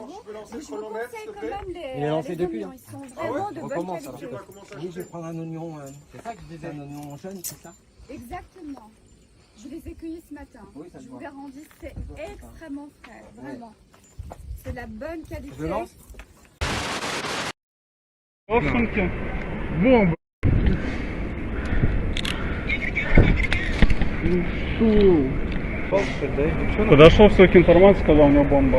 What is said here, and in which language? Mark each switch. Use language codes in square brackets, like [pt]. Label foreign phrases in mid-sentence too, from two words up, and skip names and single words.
[fr] Mais je vous conseille quand même Il est lancé les depuis, oignons, hein. ils sont vraiment de bonne Recommence, qualité. alors. Oui, je vais prendre un oignon, c'est ça que je disais, un oignon jaune, c'est ça? Exactement. Je les ai cueillis ce matin. Oui, ça se je voit. vous garantis, c'est Ça se voit, extrêmement frais, vraiment. C'est la bonne qualité. Je lance? [ru] Овсянки. Бомба. Подошел, столько информации, сказал, у него бомба.